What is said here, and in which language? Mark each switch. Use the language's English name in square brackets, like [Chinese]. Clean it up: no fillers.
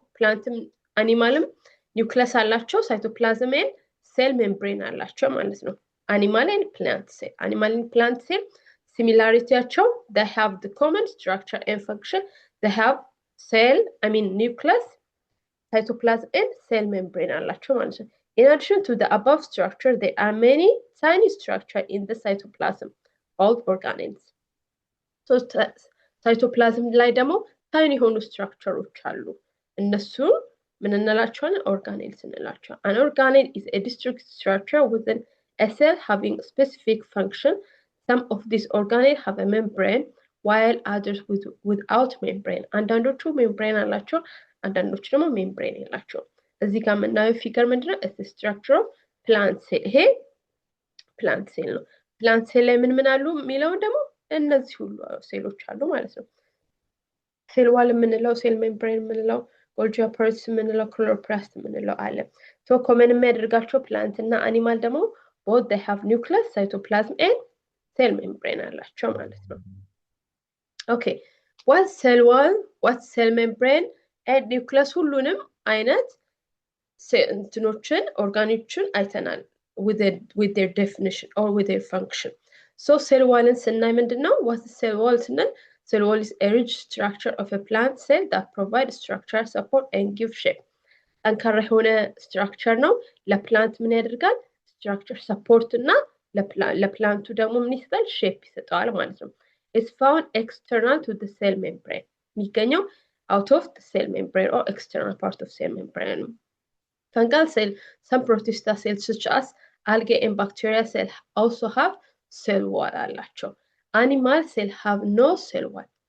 [Amharic] ፕላንትም አኒማልም ኒውክለስ አላቸው፣ ሳይቶፕላዝም [English] and cell membrane [Amharic] አላቸው ማለት ነው። [English] animal and plant cell similarityያቸው they have the common structure and function. They have nucleus, cytoplasm and cell membrane [Amharic] አላቸው ማለት ነው። [English] In addition to the above structure, there are many tiny structures in the cytoplasm called organelles. [Amharic] So cytoplasm ላይ ደግሞ tiny የሆኑ structureዎች አሉ። እነሱ ምን እንላቸዋለን? [English] organelles [Amharic] እንላቸዋለን። [English] An organelle is a distinct structure within a cell having a specific function. Some of these organelles have a membrane while others without membrane. [Amharic] አንዳንዶቹ membrane አላቸው፣ አንዳንዶቹ ደግሞ membrane የላቸውም። እዚህ ጋር የምናየው ፊገር ምንድነው? [English] the structure of plant cell። [Amharic] ይሄ plant cell ነው። plant cell ላይ ምን አሉ የሚለውን ደግሞ እነዚህ ሁሉ ሴሎች አሉ ማለት ነው። ሴል ዋል የምንለው፣ ሴል ሜምብሬን የምንለው፣ ጎልጂ አፓራተስ የምንለው፣ ክሎሮፕላስት የምንለው አለ። ሶ ኮመን የሚያደርጋቸው ፕላንት እና አኒማል ደግሞ [English] both they have nucleus, cytoplasm and cell membrane [Amharic] አላቸው ማለት ነው። [English] Okay, what cell wall, what cell membrane and nucleus [Amharic] ሁሉንም አይነት እንትኖችን ኦርጋኖችን አይተናል [English] with their definition or with their function. So cell wall [Amharic] ስናይ ምንድነው? [English] what is cell wall [Amharic] ስንል [English] cell wall is a rigid structure of a plant cell that provides structural support and give shape. [Amharic] ጠንካራ የሆነ structure ነው። ለፕላንት ምን ያደርጋል? structure support እና ለፕላንቱ ደግሞ ምን ይሰጣል? [English] shape [Amharic] ይሰጣል ማለት ነው። [English] It's found external to the cell membrane. [Amharic] የሚገኘው [English] out of the cell membrane or external part of cell membrane. Fungal cell, some protista cells such as algae and bacteria cell also have cell wall [Amharic] አላቸው። [English] Animal cell have no cell wall.